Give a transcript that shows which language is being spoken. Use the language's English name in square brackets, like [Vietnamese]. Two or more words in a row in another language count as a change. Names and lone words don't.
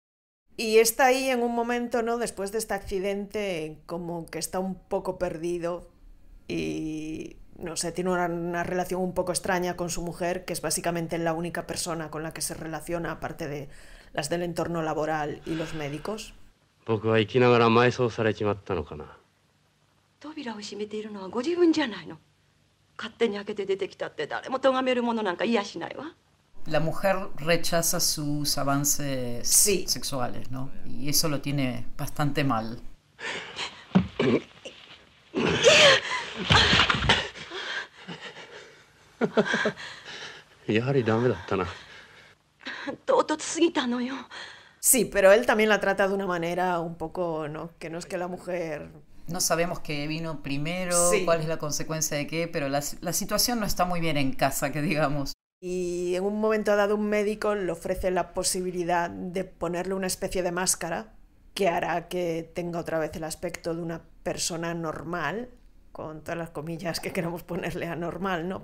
[Spanish] Y está ahí en un momento, ¿no? Después de este accidente, como que está un poco perdido y, no sé, tiene una relación un poco extraña con su mujer, que es básicamente la única persona con la que se relaciona, aparte de las del entorno laboral y los médicos. [Japanese] 僕は生きながら埋葬されちまったのかな。扉を閉めているのはご自分じゃないの。勝手に開けて出てきたって誰も咎めるものなんかいやしないわ。 [Spanish] La mujer rechaza sus avances Sí. sexuales, ¿no? Y eso lo tiene bastante mal. [Japanese] やはりダメだったな。唐突すぎたのよ。 [Spanish] Sí, pero él también la trata de una manera un poco, ¿no? Que no es que la mujer... No sabemos qué vino primero, Sí. cuál es la consecuencia de qué, pero la situación no está muy bien en casa, que digamos. Y en un momento dado un médico le ofrece la posibilidad de ponerle una especie de máscara que hará que tenga otra vez el aspecto de una persona normal, con todas las comillas que queramos ponerle a normal, ¿no?